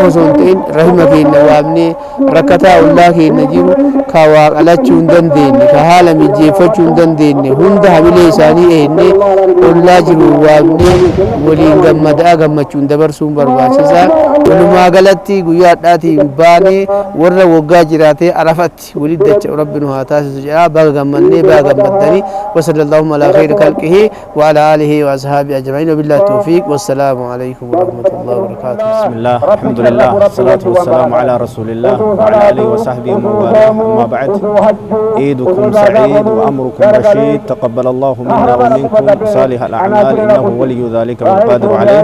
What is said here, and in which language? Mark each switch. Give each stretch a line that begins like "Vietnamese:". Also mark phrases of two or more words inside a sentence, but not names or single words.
Oromo: osoo hin ta'in rahima keenya waamnee rakkataa ollaa keenya jiru ka waa qalachuu hin dandeenye ka haala mijeeffachuu hin dandeenye hunda hamilee isaanii eennee ollaa jiru waamnee waliin gammadaa gammachuun dabarsuun barbaachisaa walumaa galatti guyyaa hadhaatiin baanee warra waggaa jiraatee arafatti waliin dacha rabbi nu haa taasisu jedha baga gammannee baga gammaddanii
Arabic: وصلى اللهم على خير خلقه وعلى آله وأصحابه أجمعين وبالله التوفيق والسلام عليكم ورحمة الله وبركاته. بسم الله الحمد لله والصلاة والسلام على رسول الله وعلى آله وصحبه ومن والاه أما بعد عيدكم سعيد وأمركم رشيد تقبل الله منا ومنكم صالح الأعمال إنه ولي ذلك والقادر عليه.